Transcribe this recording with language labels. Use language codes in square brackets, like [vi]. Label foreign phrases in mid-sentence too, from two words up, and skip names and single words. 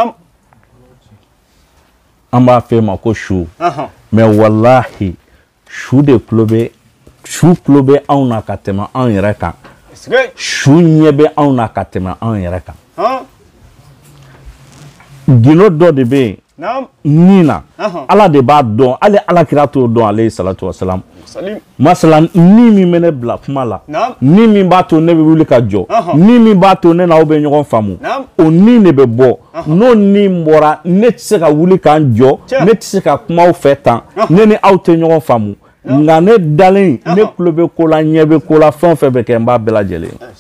[bm] an b'a f'e ma ko su mais wallahi su de tulo bɛ su tulo bɛ anw na ka tɛmɛ anw yɛrɛ kan su ɲɛ bɛ anw na ka tɛmɛ anw yɛrɛ kan gindo dɔ de bɛ yen nin na ala de b'a dɔn hali ala kira t'o dɔn [ar] عليه الصلاة والسلام [bm] masalan ni min bɛ ne bila kuma la ni min b'a to ne bɛ wuli ka jɔ ni min b'a to ne n'aw bɛ ɲɔgɔn faamu o ni de bɛ bɔ n'o ni bɔra ne tɛ se ka wuli k'an jɔ ne tɛ se ka kuma aw fɛ tan ne ni aw tɛ ɲɔgɔn faamu nka ne dalen ne tulo bɛ ko la ɲɛ bɛ ko la fɛn o fɛn bɛ kɛ n b'a bɛɛ lajɛlen